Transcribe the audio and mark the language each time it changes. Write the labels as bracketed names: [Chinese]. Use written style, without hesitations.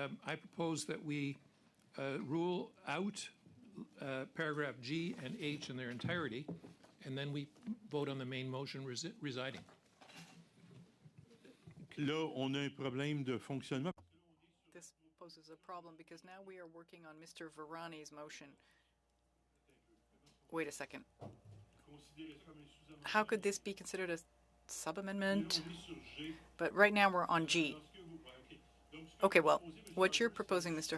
[English] I propose that we rule out paragraph G and H in their entirety, and then we vote on the main motion residing. [French] Là, on a un problème de fonctionnement. [English] This poses a problem because now we are working on Mr. Varani's motion. Wait a second. How could this be considered a sub-amendment? But right now we're on G. Okay, well, what you're proposing, Mr.